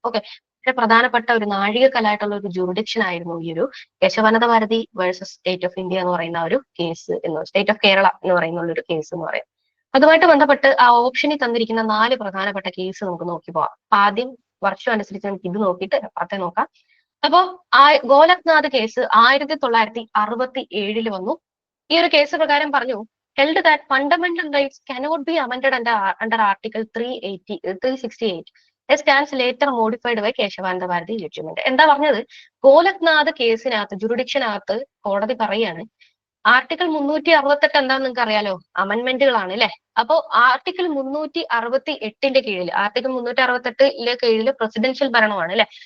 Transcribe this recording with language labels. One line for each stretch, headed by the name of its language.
Malayalam: Okay, വളരെ പ്രധാനപ്പെട്ട ഒരു നാഴികക്കല്ലായിട്ടുള്ള ഒരു ജുറിഡിക്ഷൻ ആയിരുന്നു ഈ ഒരു Kesavananda Bharati versus state of India എന്ന് പറയുന്ന ഒരു കേസ്, സ്റ്റേറ്റ് ഓഫ് കേരള എന്ന് പറയുന്ന ഒരു കേസ് എന്ന് പറയുന്നത്. അതുമായിട്ട് ബന്ധപ്പെട്ട് ആ ഓപ്ഷനിൽ തന്നിരിക്കുന്ന 4 പ്രധാനപ്പെട്ട കേസ് നമുക്ക് നോക്കി പോവാം. ആദ്യം വർഷം അനുസരിച്ച് നമുക്ക് ഇത് നോക്കിയിട്ട് അപ്പുറത്തെ നോക്കാം. അപ്പോ ഗോലഖ്നാഥ് കേസ് 1967 വന്നു. ഈ ഒരു കേസ് പ്രകാരം പറഞ്ഞു,
English: held that fundamental rights cannot be amended under Article 368 a stands later modified by Kesavananda Bharati judgment.
Malayalam: എന്താ പറഞ്ഞത്? ഗോലഖ്നാഥ് കേസിനകത്ത് ജുറിഡിക്ഷനകത്ത് കോടതി പറയാണ് ആർട്ടിക്കിൾ 368 എന്താന്ന് നിങ്ങൾക്ക് അറിയാലോ, അമെന്റ്മെന്റുകളാണ് അല്ലെ. അപ്പോ ആർട്ടിക്കിൾ 368 കീഴിൽ, ആർട്ടിക്കിൾ 368 കീഴിൽ പ്രസിഡൻഷ്യൽ ഭരണമാണ് അല്ലെ.